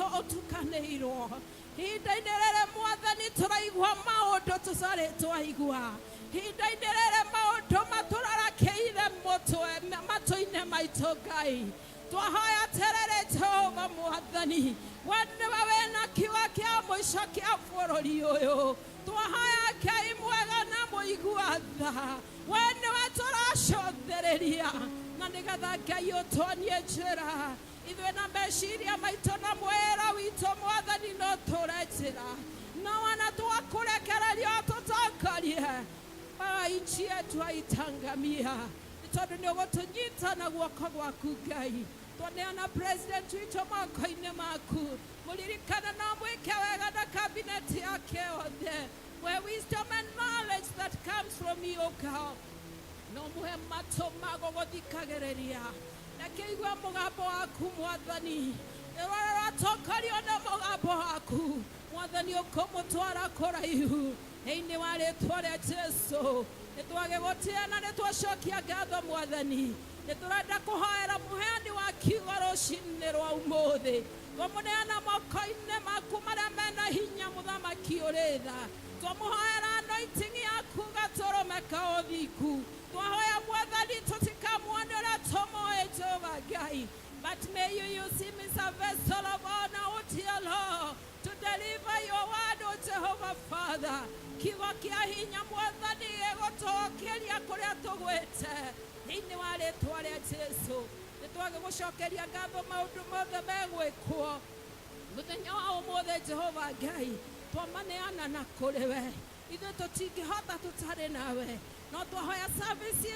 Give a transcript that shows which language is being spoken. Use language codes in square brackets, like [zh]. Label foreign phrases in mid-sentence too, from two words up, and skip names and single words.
[ki] ũtukanĩirwo ihinda-inĩ rĩrĩ mwathani tũraigua maũndũ tũtarĩ twaigua ihinda-inĩ rĩrĩ maũndũ matũrarakĩire mũtwe matũ-inĩ maitũ Ngai twahoya terere Jehova mwathani we nĩwe wĩna kiugo kĩa mũico kĩa bũrũri ũyũ twahoya Ngai mwega na mũigua thutha we nĩwe tũracothereria na nĩgetha Ngai ũtuonie njĩra ithuĩ na meciria maitũ na mwĩra witũ Mwathani no tũre njĩra no wana twakũrekereria tũtongorie nchi yetu aitangamia tondũ nĩ ũgũtũnyita na guoko gwaku Ngai twaneana president witũ moko-inĩ maku mũririkana na mwĩke wega na kabineti yake yothe [en] where wisdom and knowledge that comes from you, O God. [ki] No muhe matũ ma gũgũthikagĩrĩria reke igue mũgambo waku Mwathani rĩrĩa rĩratongorio na mũgambo waku Mwathani ũkũmũtwara kũraihu thĩinĩ wa rĩĩtwa rĩa Jesũ nĩtwagĩgũtĩa na nĩtwacokia ngatho Mwathani nĩtũrenda kũhoera mũheani wa kiugo rũciinĩ rwa ũmũthĩ twamũneana moko-inĩ maku marĩa mena hinya mũthamaki ũrĩ tha twamũhoera anointing yaku gatũrũme ka ũthingu twahoya Mwathani tũtikamuone ũrĩa tũmũĩ Jehova Ngai [en] but may you use him as a vessel of honor, O dear Lord, to deliver your word, O Jehovah Father. [ki] Kiugo kĩa hinya Mwathani gĩgũtũũkĩria kũrĩa tũgwĩte thĩinĩ wa rĩĩtwa rĩa Jesũ nĩtwagĩgũcokeria ngatho maũndũ mothe megwĩkwo mũthenya wa ũmũthĩ Jehova Ngai twamaneana na kũrĩ we ithuĩ tũtingĩhota tũtarĩ nawe no twahoya service